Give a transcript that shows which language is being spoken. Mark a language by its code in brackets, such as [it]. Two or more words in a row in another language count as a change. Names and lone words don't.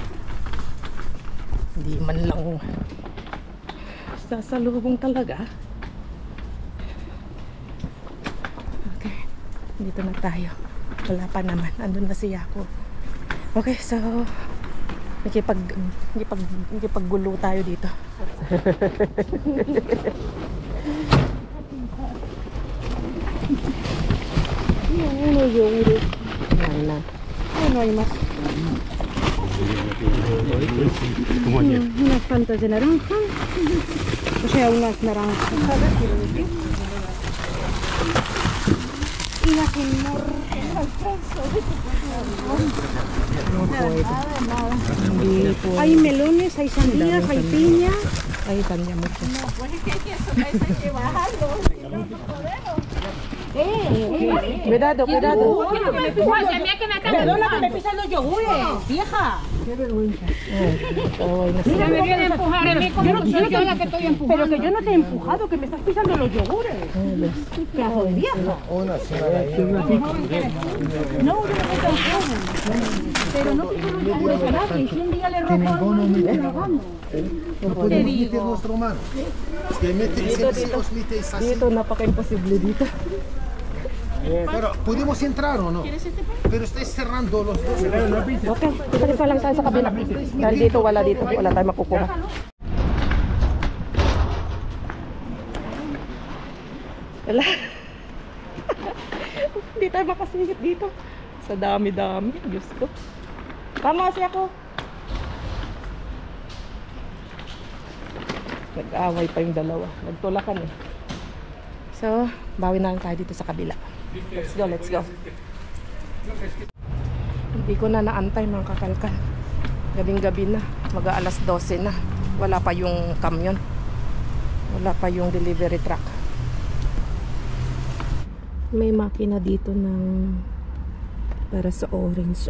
[tl] Hindi man lang sasalubong talaga. Okay, dito na tayo. Wala pa naman, andun na si Yako. Okay, so nakipaggulo tayo dito. [es] Uno y euro. Yan na. No hay más. Unas plantas de naranja. O sea, unas naranjas, quiero decir. Y las nada. Hay melones, hay sandías, hay piña. [tl] Ay, kanya mo siya. [es] No, pues es que eso hay que bajarlo. Si no, no podemos. Cuidado, cuidado. Perdona que me pisan los yogures, vieja. Mira, me viene a empujar a mí como que soy yo la que estoy empujando. Pero que yo no te he empujado, que me estás pisando los yogures. Pedazo de vieja. Una señora ahí. No, yo no me tampoco. Pero no piso los yogures a nadie. Si un día le robo algo, no me robando. No podemos meter nuestro mano. Es que si os metéis así. [tl] Dito, napaka-imposible dito. [es] Pero podemos entrar o no. Pero estáis cerrando los dos. [tl] Okay, palis na lang tayo sa kabila. Dahil dito, wala tayo makukuha. Wala. Hindi tayo makasingit dito. Sa dami-dami. Diyos ko. Tama siya ako. Nag-away pa yung dalawa. Nagtulakan eh. So, bawi na lang tayo dito sa kabila. [en] Let's go, let's go. [tl] Hindi ko na naantay mga kakalkal. Gabing-gabi na. Mag-aalas 12 na. Wala pa yung kamyon. Wala pa yung [en] delivery truck. [tl] May makina dito ng para sa orange.